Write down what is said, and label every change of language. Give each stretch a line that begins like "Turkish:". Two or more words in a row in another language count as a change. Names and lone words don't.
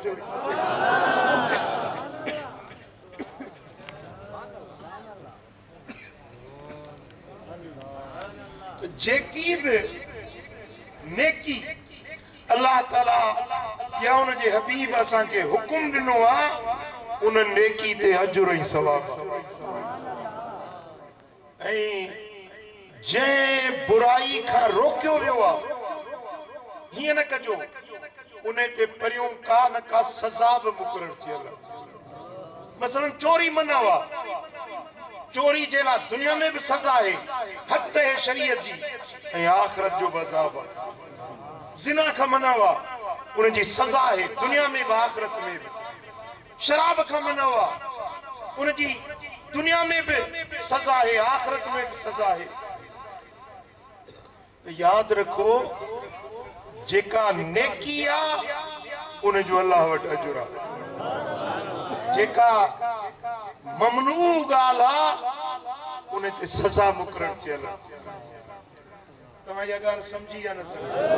Sindhi: जेकी भी नेकी अल्लाह ताला या उन जे हबीब असां के हुकुम ॾिनो आहे उन नेकी ते अजुर ऐं सवाब ऐं जंहिं बुराई खां रोकियो वियो आहे हीअं न कजो उन ते परियों का न का सज़ा बि मुक़रर थियल आहे मसलन चोरी मना आहे चोरी जे लाइ
Urdu: دنیا میں بھی سزا ہے حد ہے
Sindhi: शरीयत जी ऐं आखिरत जो बज़ाब आहे
Urdu: زنا کا منع ہوا ان کی سزا ہے دنیا میں بھی آخرت میں بھی شراب کا منع ہوا ان کی دنیا میں بھی سزا ہے آخرت میں بھی سزا ہے
Sindhi: तो याद रखो जेका नेकी आ उन जो अल्लाह वट अजुर आहे जेका ममनू गाल आ उन ते सजा मुक़रर थियल आहे तव्हां इहा ॻाल्हि समझी या न समझी